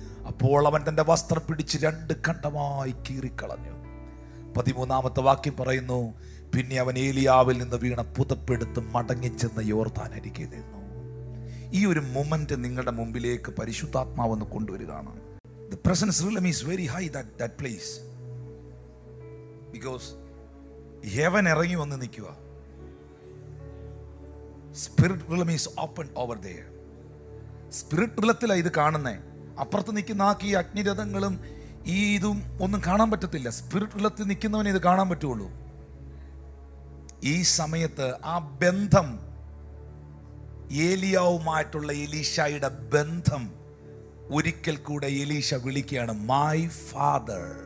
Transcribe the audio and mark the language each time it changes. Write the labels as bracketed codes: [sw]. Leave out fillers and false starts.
[ml] അപ്പോൾ അവൻ തന്റെ വസ്ത്രം പിടിച്ച് 2 ഖണ്ഡമായി കീറിക്കളഞ്ഞു. 13 വാക്യം പറയുന്നു, പിന്നെ അവൻ ഏലിയാവിൽ നിന്ന് വീണ പുതപ്പെടുത്ത് മടങ്ങിച്ചെന്ന് യോർദാൻ അരികെ നിന്നു. ഈ ഒരു മൊമെന്റ് നിങ്ങളുടെ മുമ്പിലേക്ക് പരിശുദ്ധാത്മാവെന്ന് കൊണ്ടുവരികയാണ്. [en] The presence realm is very high that place, because heaven [ml] ഇറങ്ങി വന്ന് നിൽക്കുക. [en] Spirit realm is open over there. [ml] Spirit റിലത്തിലാണ് ഇത് കാണുന്നേ. അപ്പുറത്ത് നിൽക്കുന്ന ഈ അഗ്നിരഥങ്ങളും ഈ ഇതും ഒന്നും കാണാൻ പറ്റത്തില്ല. സ്പിരിറ്റ് റിലത്തിൽ നിൽക്കുന്നവനെ ഇത് കാണാൻ പറ്റുള്ളൂ. ഈ സമയത്ത് ആ ബന്ധം, ഏലിയാവുമായിട്ടുള്ള എലീശയുടെ ബന്ധം ഒരിക്കൽ കൂടെ എലീശ വിളിക്കുകയാണ്, [en] My father.